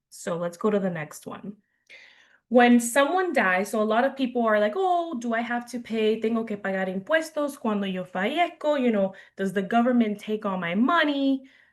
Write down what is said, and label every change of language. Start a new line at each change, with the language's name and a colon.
English: So let's go to the next one. When someone dies, so a lot of people are like, oh, do I have to pay?
Spanish: Tengo que pagar impuestos cuando yo fallezco?
English: You know, does the government take all my money?